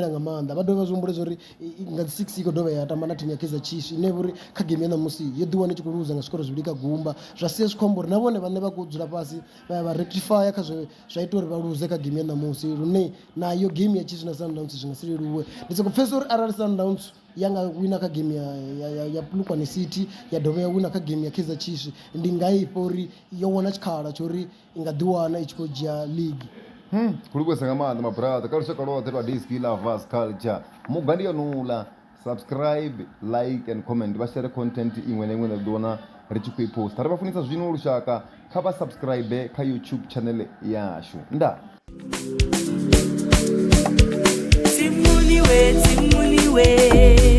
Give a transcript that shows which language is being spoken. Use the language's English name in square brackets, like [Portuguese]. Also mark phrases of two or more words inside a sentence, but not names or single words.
[Venda] maanḓa vha dovha zwihumbulesa uri nga 6 i khou dovha ya tamba na thimu ya Kaizer Chiefs ine uri kha game ya ṋamusi yo ḓiwana i tshi khou luza nga zwikoro zwivhili kha gumba zwa sia zwi khou amba uri na vhone vhane vha khou dzula fhasi vha rectify kha zwa ita uri vha luze kha game ya ṋamusi lune nayo game ya Chiefs na Sundowns zwi nga si leluwe ndi soko pfhesesa uri arali Sundowns ya nga wina kha game ya Polokwane City ya dovha ya wina kha game ya Kaizer Chiefs ndi nga ifha uri yo wana tshikhala tsho uri i nga ḓiwana i tshi khou dzhia league. Kuli kwesa nga maanḓa mabrother kha lushaka lwoṱhe lwa Diski Lovers Culture mugandiyanula [English] subscribe like and comment [Venda] vha share content iṅwe na iṅwe na ḓiwana ri tshi khou i posta ri vha funisa zwino lushaka kha vha subscribe kha YouTube channel yashu nda Simuliwe